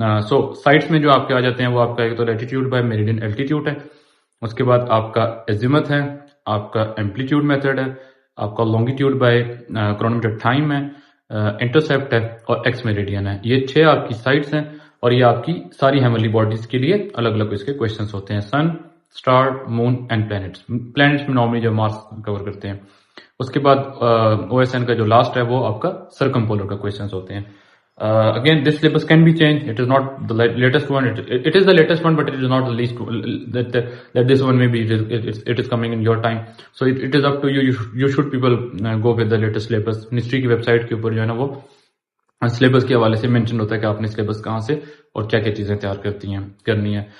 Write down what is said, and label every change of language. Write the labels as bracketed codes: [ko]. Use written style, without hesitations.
[ur] سو sites میں جو آپ کے آ جاتے ہیں وہ آپ کا ایک تو لیٹیٹیوڈ بائی میریڈین الٹیٹیوڈ ہے, اس کے بعد آپ کا ایزیمتھ ہے, آپ کا ایمپلیٹیوڈ میتھڈ ہے, آپ کا لانگیٹیوڈ بائی کرونومیٹر ٹائم ہے, انٹرسیپٹ ہے, اور ایکس میریڈین ہے. یہ 6 آپ کی سائٹس ہیں, اور یہ آپ کی ساری ہیونلی باڈیز کے لیے الگ الگ اس کے کوشچنس ہوتے ہیں, سن, star, moon and plants. Plants میں نارملی جو مارس کور کرتے ہیں. اس کے بعد OSN کا جو لاسٹ ہے وہ آپ کا سرکمپولر کا کوشچنس ہوتے ہیں. [en] Again, this syllabus can be changed. It is not the latest one. It is the latest one, but it is not the least. That this one maybe it is coming in your time. So it is up to you. You should people go with the latest syllabus. [ur] Ministry کی web site کے اوپر جو ہے نا وہ syllabus کے حوالے سے مینشن ہوتا ہے کہ آپ نے سلیبس کہاں سے اور کیا کیا چیزیں تیار کرنی ہے.